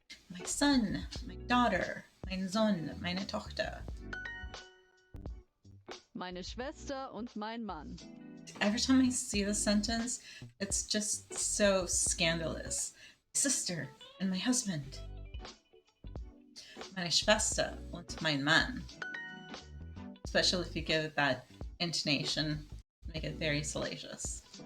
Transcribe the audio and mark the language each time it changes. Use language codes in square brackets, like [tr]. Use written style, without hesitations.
[en] My son, my daughter, [de] mein Sohn, meine Tochter. Meine Schwester und mein Mann. [en] Every time I see this sentence, it's just so scandalous. My sister and my husband. [de] Meine Schwester und mein Mann. [en] Especially if you give it that intonation, make it very salacious.